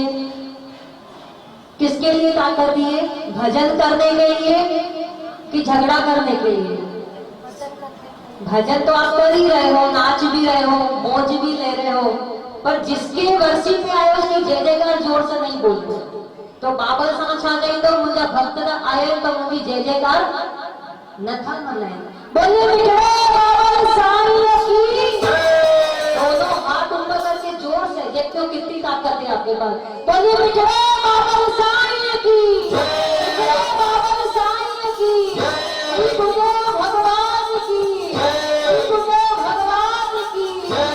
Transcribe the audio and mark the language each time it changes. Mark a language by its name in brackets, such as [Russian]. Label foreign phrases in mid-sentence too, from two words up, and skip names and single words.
[Hindi] किसके लिए ताकत दी है? भजन करने के लिए कि झगड़ा करने के लिए? भजन तो आप कर ही रहे हो, नाच भी रहे हो, मौज भी ले रहे हो, पर जिसके वर्षी पे आए उसकी जय जयकार जोर से नहीं बोलते। [Sindhi] तो बाबा सां छा चईंदो, मुंहिंजा भक्त आए तो मुंहिंजी जय जयकार नथा मल्हाइनि। [Hindi] बोलिए बिछड़े बाबा साईं की। दोनों हाथ ऊपर करके जोर से देखते हो कितनी ताकत है आपके पास। बोलिए बिछड़े बाबा साईं की, बिछड़े बाबा साईं की, तुझे भगवान की, तुझे भगवान की।